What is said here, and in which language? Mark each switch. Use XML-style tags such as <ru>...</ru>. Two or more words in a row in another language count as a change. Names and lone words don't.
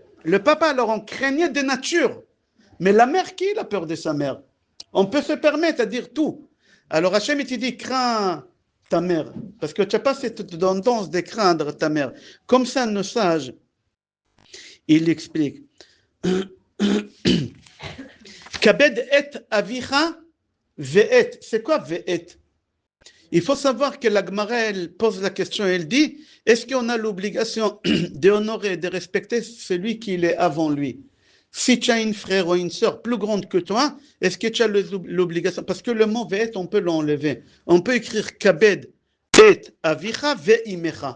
<fr>Le papa, alors on craignait de nature. Mais la mère, qui a peur de sa mère? On peut se permettre à dire tout. Alors Hachem, il te dit, crains ta mère. Parce que tu n'as pas cette tendance de craindre ta mère. Comme ça, nos sages, il explique.</fr> <he>כבד את אביך ואת.</he> <fr>C'est quoi ve'et? Il faut savoir que la Gemara, elle pose la question, elle dit, est-ce qu'on a l'obligation d'honorer et de respecter celui qui est avant lui? Si tu as une frère ou une sœur plus grande que toi, est-ce que tu as l'obligation? Parce que le mot ve'et, on peut l'enlever. On peut écrire</fr> <he>כבד את אביך ואמך.</he>